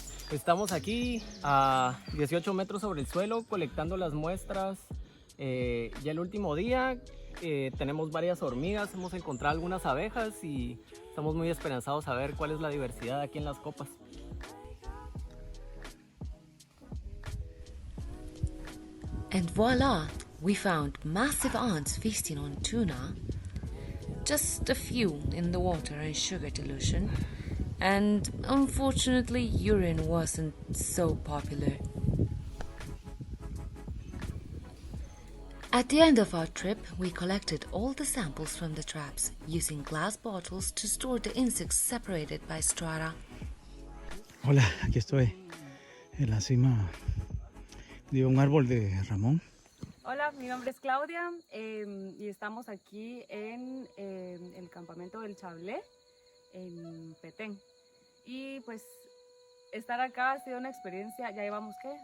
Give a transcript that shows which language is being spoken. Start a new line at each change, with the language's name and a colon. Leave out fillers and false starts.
Spanish: Estamos aquí a 18 metros sobre el suelo colectando las muestras. Ya el último día tenemos varias hormigas, hemos encontrado algunas abejas y estamos muy esperanzados a ver cuál es la diversidad aquí en las copas.
English: And voila, we found massive ants feasting on tuna, just a few in the water and sugar dilution, and unfortunately urine wasn't so popular. At the end of our trip, we collected all the samples from the traps, using glass bottles to store the insects separated by strata.
Spanish: Hola, aquí estoy en la cima de un árbol de Ramón. Hola, mi nombre es Claudia y estamos aquí en el campamento del Chablé, en Petén. Y pues estar acá ha sido una experiencia, ya llevamos ¿qué?